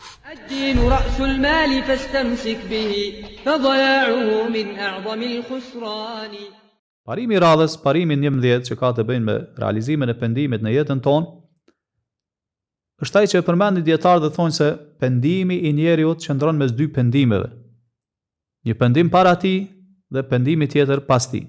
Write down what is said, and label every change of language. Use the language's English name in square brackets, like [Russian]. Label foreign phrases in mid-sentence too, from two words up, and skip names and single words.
[Arabic] الدين رأس المال فاستمسك به فضياعه من أعظم الخسران. [Albanian] Parimi i radhës, parimi 11 që ka të bëjnë me realizimin e pendimit në jetën tonë, është ai që e përmendin dietarët dhe thonë se pendimi i njeriut qëndron mes dy pendimeve. Një pendim para tij dhe pendimi tjetër pas tij.